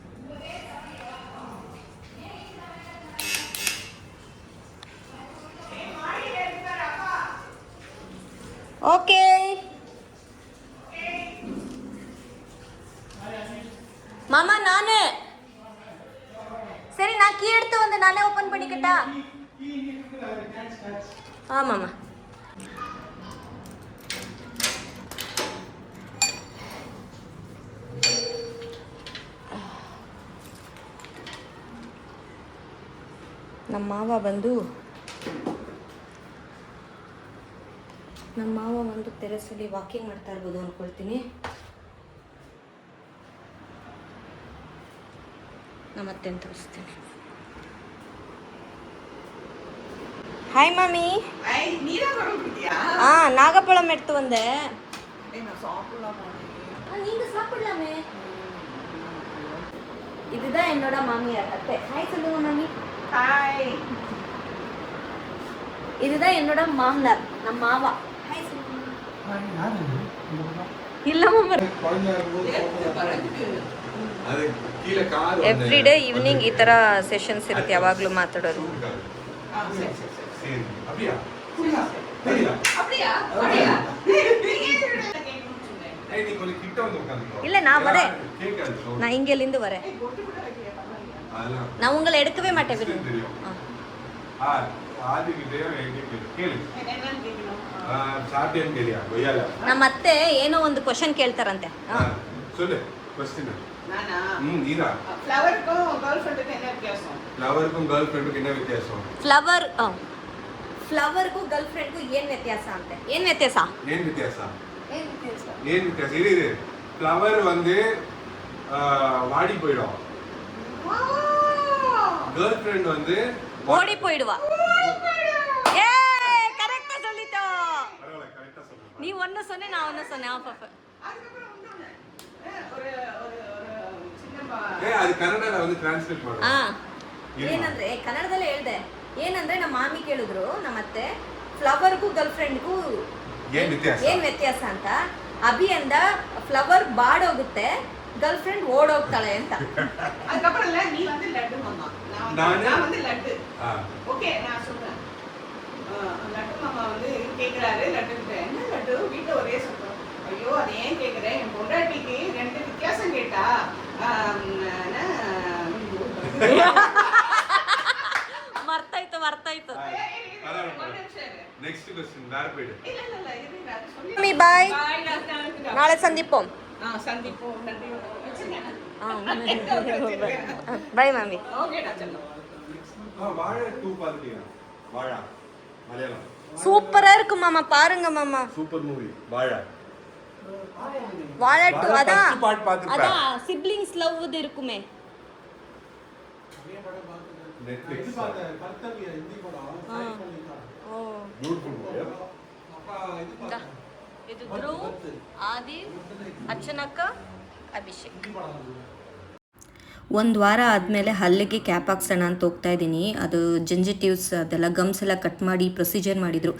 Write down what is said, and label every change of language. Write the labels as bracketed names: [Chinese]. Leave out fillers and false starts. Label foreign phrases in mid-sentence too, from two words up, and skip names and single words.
[Kannada] ಓಕೆ ಮಾಮ, ನಾನೇ ಸರಿ, ನಾ ಕೀ [Tamil] எடுத்து வந்து நானே ஓபன் பண்ணிக்கட்டா? ஆமாம்மா. [Kannada] ನಮ್ಮ ಮಾವ ಬಂದು ಟೆರೆಸಲ್ಲಿ ವಾಕಿಂಗ್ ಮಾಡ್ತಾ ಇರ್ಬೋದು ಅಂದ್ಕೊಳ್ತೀನಿ. ನಮ್ಮತ್ತೆ ತೋರಿಸ್ತೀನಿ. [English] hi mummy. [Tamil] நாகப்பழம் எடுத்து வந்தேன். நீங்க சாப்பிடலாமே. இதுதான் என்னோட மாமியார் அத்தை. ஹாய் சொல்லுங்க மம்மி. ஹாய். இதுதான் என்னோட மாமனார், நம்ம மாவா. ஹாய் சொல்லுங்க. இல்ல மாமா, [English] every day evening [Kannada] ಈ ಥರ ಸೆಷನ್ಸ್ ಇರುತ್ತೆ, ಯಾವಾಗಲೂ ಮಾತಾಡೋದು. [Tamil] இல்லை நான் வரேன், நான் இங்கேருந்து வரேன். நான் உங்களை எடுக்கவே மாட்டேன். [Kannada] ನಮ್ಮ ಅತ್ತೆ ಏನೋ ಒಂದು ಕ್ವಶನ್ ಕೇಳ್ತಾರಂತೆ. ಫ್ಲವರ್ಗೂ [English] girl friend [Kannada] ಏನ್ ವ್ಯತ್ಯಾಸ ಅಂತೆ? ಏನ್ ವ್ಯತ್ಯಾಸ? [Tamil] ಫ್ಲವರ್ வந்து வாடி போயிடும். [English] girl friend [Tamil] வந்து ஓடி போயிடுவா. ஏ கரெக்ட்டா சொல்லிட்டோ. பரவாயில்லை, கரெக்டா சொல்றேன். நீ ஒன்னு சொன்னே, நான் ஒன்னு சொன்னேன். ஆஃப் [Kannada] ಅದು ಕನ್ನಡದಲ್ಲಿ ಒಂದು ಟ್ರಾನ್ಸ್ಲೇಟ್ ಮಾಡು. ಏನಂದ್ರೆ ಕನ್ನಡದಲ್ಲೇ ಹೇಳ್ದೆ. ಏನಂದ್ರೆ ನಮ್ಮ ಮಾಮಿ ಕೇಳಿದ್ರು ನಮ್ಮ ಅತ್ತೆ, ಫ್ಲವರ್ಗೂ [English] girl friend [Kannada] ಏನ್ ವ್ಯತ್ಯಾಸ ಅಂತ. ಅಭಿ ಅಂದ ಫ್ಲವರ್ ಬಾಡೋಗುತ್ತೆ, [English] girl friend [Kannada] ಓಡೋಗ್ತಾಳೆ ಅಂತ. [Tamil] அதுக்கப்புறம் நீ வந்து லட்டு மாமா, நான் வந்து லட்டு. ஓகே, நான் சொல்றேன். லட்டு மாமா வந்து கேக்குறாரு லட்டு கிட்ட, என்ன லட்டு வீட்டுல ஒரே சத்தம். ஐயோ அதை ஏன் கேக்குறேன், என் பொண்டாட்டிக்கு 2 வித்தியாசம் கேட்டா [Kannada] ಮರ್ತಾಯ್ತು. [English] next question [Kannada] ಬೇರೆ ಬೇಡ. [English] mummy bye, [Kannada] ನಾಳೆ ಸಂದೀಪೋಮ್. [English] bye mummy. [Tamil] வாழை 2 பாத்துட்டியா? வாழா மலையாளம் சூப்பரா இருக்கு மாமா, பாருங்க மாமா. [English] super movie [Tamil] வாழா. வாழா 2 அதான் [English] siblings love [Tamil] இருக்குமே. நெட்ஃபிக்ஸ் கர்த்தவ்ய ஹிந்தி படம். [English] ஓ beautiful movie. [Kannada] ಇದು ಧ್ರುವ್, ಆದಿ, ಅರ್ಚನಕ್ಕ, ಅಭಿಷೇಕ್. ಒಂದು ವಾರ ಆದಮೇಲೆ ಹಲ್ಲಿಗೆ ಕ್ಯಾಪ್ ಹಾಕ್ಸೋಣ ಅಂತ ಹೋಗ್ತಾ ಇದ್ದೀನಿ. ಅದು ಜೆಂಜಿಟಿವ್ಸ್ ಅದೆಲ್ಲ ಗಮ್ಸ್ ಎಲ್ಲ ಕಟ್ ಮಾಡಿ ಪ್ರೊಸೀಜರ್ ಮಾಡಿದರು.